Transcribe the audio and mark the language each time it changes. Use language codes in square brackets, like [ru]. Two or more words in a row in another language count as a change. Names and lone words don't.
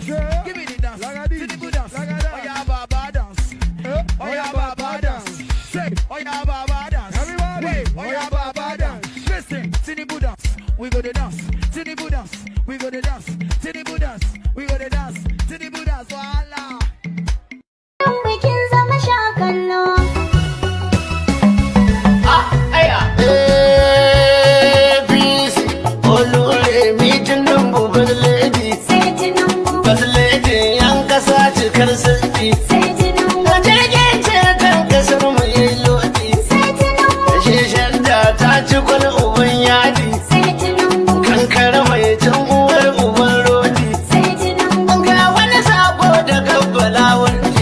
[en] Give me the dance. Tinubu dance. Oh yeah, Baba dance. Oh yeah, Baba dance. Say, oh yeah, Baba dance. Wait, oh yeah, Baba dance. Listen, Tinubu dance. We go the dance. Tinubu dance. We go the dance. Tinubu dance. We go the dance. Tinubu dance. Voila. [ha] Bikin zama shakallo. [en] Peace. [yo] Olure mi Tinubu [en] bad lady. [ha] Sai Tinubu. [en] Bad lady [ha] yan kasa cikar sarki. Sai Tinubu. Jirgin ce kan kasar mu yayi lodi. Sai Tinubu. Shishar da ta ci kwal uban yadi. Sai Tinubu. Kankara mai can uwar uban rodi. Sai Tinubu. Ga wani sako da gabbala wurji.